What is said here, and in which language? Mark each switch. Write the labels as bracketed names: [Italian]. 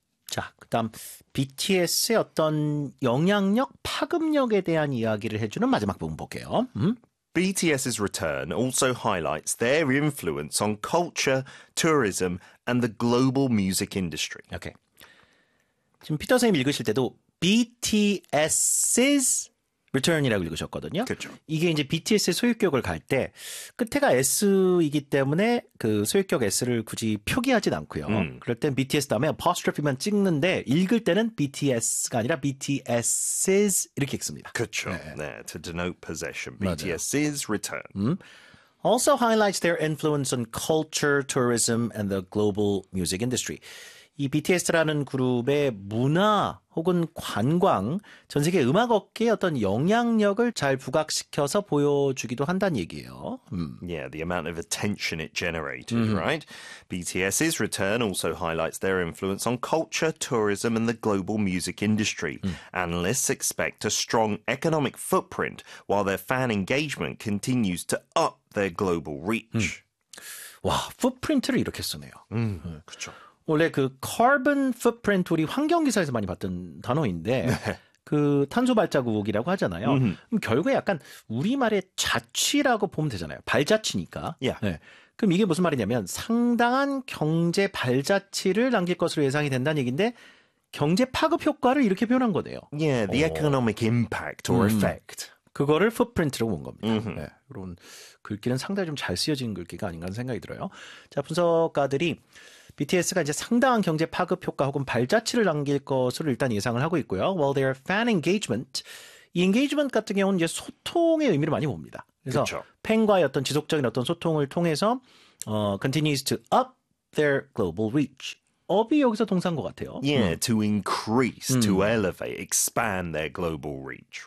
[Korean] 자, 그다음 BTS의 어떤 영향력, 파급력에 대한 이야기를 해주는 마지막 부분 볼게요. [English] BTS's return also highlights their influence on culture, tourism, and the global music industry. [Korean] Okay. 지금 피터 선생님 읽으실 때도 BTS's return이라고 읽으셨거든요. 그렇죠. 이게 이제 BTS의 소유격을 갈 때 끝에가 S이기 때문에 그 소유격 S를 굳이 표기하진 않고요. 그럴 땐 BTS 다음에 apostrophe만 찍는데 읽을 때는 BTS가 아니라 BTS's 이렇게 읽습니다. 그렇죠. 네. 네. [English] To denote possession. BTS's return. Also highlights their influence on culture, tourism, and the global music industry. [Korean] 이 BTS라는 그룹의 문화 혹은 관광, 전 세계 음악 업계의 어떤 영향력을 잘 부각시켜서 보여주기도 한다는 얘기예요. [English] Yeah, the amount of attention it generated, right? BTS's return also highlights their influence on culture, tourism, and the global music industry. Analysts expect a strong economic footprint while their fan engagement continues to up their global reach. [Korean] 와, 풋프린트를 이렇게 쓰네요. 그렇죠. 원래 그 carbon footprint 우리 환경 기사에서 많이 봤던 단어인데 그 탄소 발자국이라고 하잖아요. 그럼 결국에 약간 우리말의 자취라고 보면 되잖아요. 발자취니까. [English] Yeah. [Korean] 네. 그럼 이게 무슨 말이냐면 상당한 경제 발자취를 남길 것으로 예상이 된다는 얘기인데 경제 파급 효과를 이렇게 표현한 거네요. [English] Yeah, the economic impact or effect. [Korean] 그거를 footprint로 본 겁니다. 네. 이런 글귀는 상당히 좀 잘 쓰여진 글귀가 아닌가 하는 생각이 들어요. 자, 분석가들이 BTS가 이제 상당한 경제 파급 효과 혹은 발자취를 남길 것으로 일단 예상을 하고 있고요. [English] While their fan engagement, [Korean] 이 engagement 같은 경우는 이제 소통의 의미를 많이 봅니다. 그래서 그렇죠. 팬과의 어떤 지속적인 어떤 소통을 통해서 [English] continues to up their global reach. [Korean] 업이 여기서 동사인 것 같아요. [English] Yeah, to increase, to elevate, expand their global reach.